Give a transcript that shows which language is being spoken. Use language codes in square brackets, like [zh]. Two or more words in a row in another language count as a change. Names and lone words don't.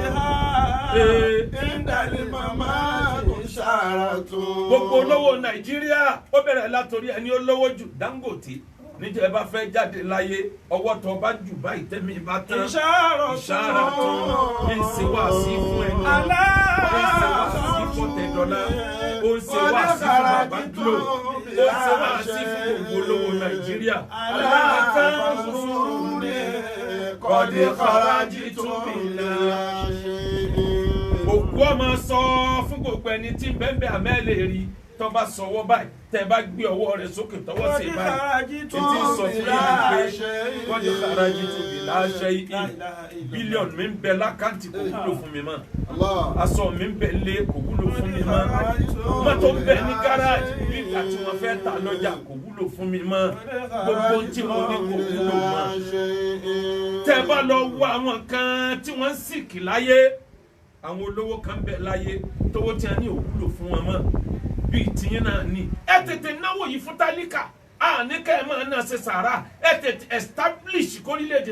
[yo] gbogbo olówó Nàìjíríà ó bẹ̀rẹ̀ látòrí ẹni olówó jù Dangote níjẹ́ ẹ bá fẹ́ jáde láyé ọwọ́ tó bá jù báyìí tẹ́mi bá tán ìṣàrà tán ní ìṣèwàsí fún ẹni ìṣèwàsí fún tẹ̀dọ́lá ó ń ṣèwàsí fún bàbá Glo ó ń ṣèwàsí fún gbogbo olówó Nàìjíríà. [ar] قد خرجت بلا شيء. [yo] òkú ọmọ sọ fún gbogbo ẹni tí bẹ́ẹ̀ àmẹ́lẹ̀ rí tó bá sọwọ́ báyìí tẹ́ bá gbé ọwọ́ rẹ̀ sókè tọwọ́ sí báyìí ètí sọ fún yín pé [ar] قد خرجت بلا شيء [yo] bílíọ̀nù mi ń bẹ lákàntì kò wúlò fún mi mọ́ aṣọ mi ń bẹ lé kò wúlò fún mi mọ́ mọ́tò ń bẹ ní gáràjì nígbà tí wọ́n fẹ́ ta lọ́jà kò wúlò fún mi mọ́ gbogbo tí mo ní kò wúlò mọ́. tẹ́ bá lọ wo àwọn kan tí wọ́n ń sìkì láyé àwọn olówó kan bẹ láyé tówó tí a ní ò wúlò fún wọn mọ́ bíi tìyín náà ni ẹ tètè náwó yìí fún tálíkà ní ká ẹ máa ná ṣe sàrà ẹ tètè establish kórílẹ̀-èdè